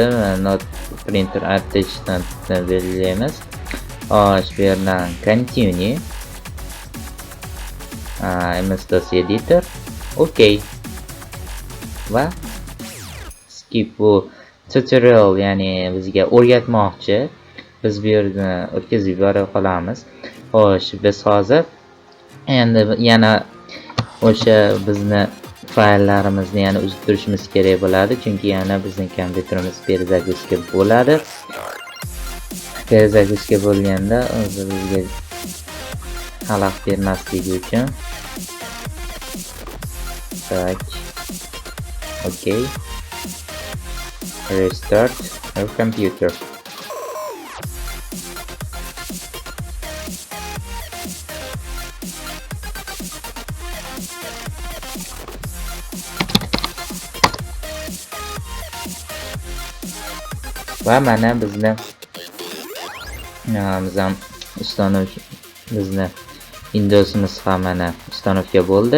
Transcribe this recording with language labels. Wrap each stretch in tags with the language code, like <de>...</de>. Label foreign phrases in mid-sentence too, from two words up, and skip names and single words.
<en>Not printer attachmentni</en> <uz>belgilaymiz. Xo'sh, bu yerdan continue. MS-DOS editor. OK. Va skip bu tutorial, ya'ni bizga o'rgatmoqchi. Biz bu yerdan o'tkazib yubora qolamiz. Xo'sh, biz hozir endi yana o'sha bizni fayllarimizni yana uzib turishimiz kerak bo'ladi, chunki yana bizning kompyuterimiz перезагрузка bo'ladi. Перезагрузка bo'lganda bizga xalaqit bermasligi uchun tak OK,</uz> <en>restart your computer.</en> <uz>Va mana bizni bizni Windowsimiz ham mana uстановка bo'ldi.</uz>